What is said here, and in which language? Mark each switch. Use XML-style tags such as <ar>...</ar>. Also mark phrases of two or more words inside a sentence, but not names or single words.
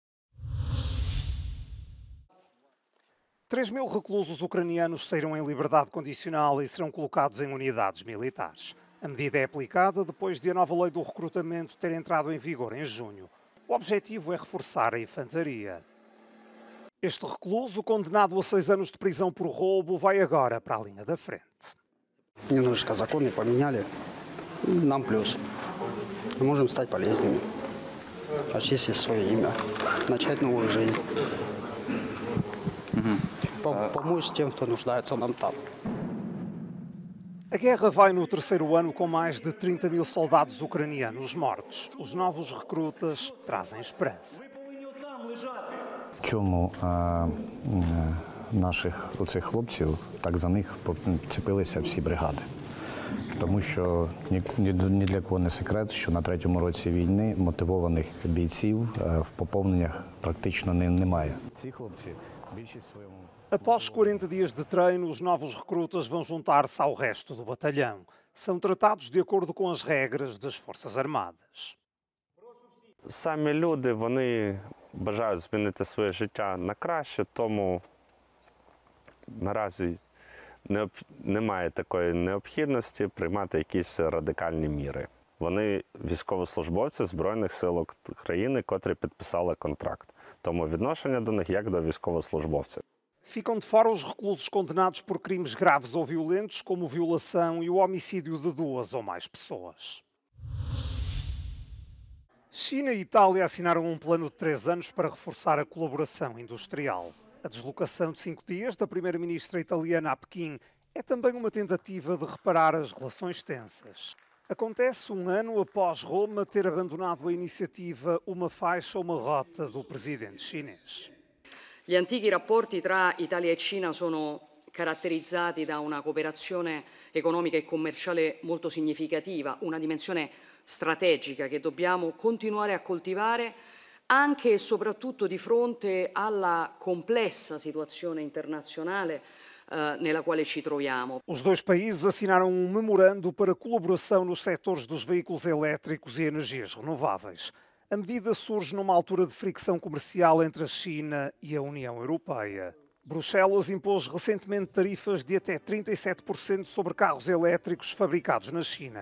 <pt>3.000 reclusos ucranianos saíram em liberdade condicional e serão colocados em unidades militares. A medida é aplicada depois de a nova lei do recrutamento ter entrado em vigor em junho. O objetivo é reforçar a infantaria. Este recluso, condenado a 6 anos de prisão por roubo, vai agora para a linha da frente.</pt> <ru>Немножечко законы поменяли, нам плюс. Мы можем стать полезными, очистить свое имя, начать новую жизнь. Помочь тем, кто нуждается нам там.</ru> <pt>A guerra vai no 3º ano com mais de 30.000 soldados ucranianos mortos. Os novos recrutas trazem esperança.</pt> <uk>Чому наших оцих хлопців, так за них цепилися всі бригади? Тому що ні для кого не секрет, що на 3-му році війни мотивованих бійців в поповненнях практично немає. Ці хлопці більшість своєму</uk> <pt>Após 40 dias de treino, os novos recrutas vão juntar-se ao resto do batalhão. São tratados de acordo com as regras das Forças Armadas.</pt> <uk>Самі люди, вони бажають змінити своє життя на краще, тому наразі немає такої необхідності приймати якісь радикальні міри. Вони військовослужбовці Збройних сил України, котрі підписали контракт. Тому відношення до них як до військовослужбовців.</uk> <pt>Ficam de fora os reclusos condenados por crimes graves ou violentos, como violação e o homicídio de 2 ou mais pessoas. China e Itália assinaram um plano de 3 anos para reforçar a colaboração industrial. A deslocação de 5 dias da primeira-ministra italiana a Pequim é também uma tentativa de reparar as relações tensas. Acontece um ano após Roma ter abandonado a iniciativa Uma Faixa, Uma Rota do presidente chinês.</pt> <it>Gli antichi rapporti tra Italia e Cina sono caratterizzati da una cooperazione economica e commerciale molto significativa, una dimensione strategica che dobbiamo continuare a coltivare anche e soprattutto di fronte alla complessa situazione internazionale nella quale ci troviamo.</it> <pt>Os dois países assinaram um memorando para colaboração nos setores dos veículos elétricos e energias renováveis. A medida surge numa altura de fricção comercial entre a China e a União Europeia. Bruxelas impôs recentemente tarifas de até 37% sobre carros elétricos fabricados na China.</pt>